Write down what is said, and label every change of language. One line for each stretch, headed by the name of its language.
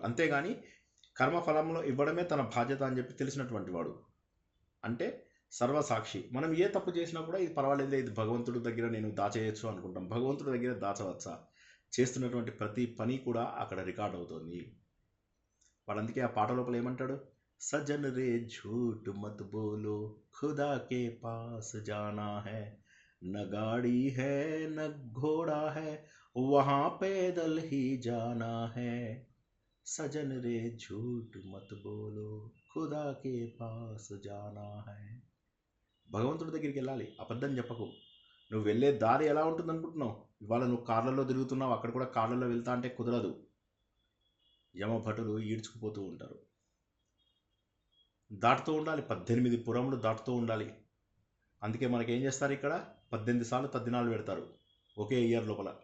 Telugu: అంతేగాని కర్మఫలంలో ఇవ్వడమే తన బాధ్యత అని చెప్పి తెలిసినటువంటి వాడు. అంటే సర్వసాక్షి. మనం ఏ తప్పు చేసినా కూడా ఇది పర్వాలేదులే, ఇది భగవంతుడి దగ్గర నేను దాచేయచ్చు అనుకుంటాం. భగవంతుడి దగ్గర దాచవచ్చా? చేస్తున్నటువంటి ప్రతి పని కూడా అక్కడ రికార్డ్ అవుతుంది. వాడు అందుకే ఆ పాట లోపల ఏమంటాడు?
Hindi: సజన్ రే झूठ मत बोलो खुदा के पास जाना है न गाड़ी है न घोड़ा है वहाँ पैदल ही जाना है सजन रे झूठ मत बोलो खुदा के पास जाना है.
Telugu: భగవంతుడి దగ్గరికి వెళ్ళాలి, అబద్ధం చెప్పకు. నువ్వు వెళ్ళే దారి ఎలా ఉంటుంది అనుకుంటున్నావు? ఇవాళ నువ్వు కార్లలో తిరుగుతున్నావు, అక్కడ కూడా కార్లలో వెళ్తా అంటే కుదరదు. యమభటులు ఈడ్చుకుపోతూ ఉంటారు. దాటుతూ ఉండాలి, 18 పురములు దాటుతూ ఉండాలి. అందుకే మనకేం చేస్తారు, ఇక్కడ 18 సార్లు తద్దినాలు పెడతారు ఒకే ఇయర్ లోపల.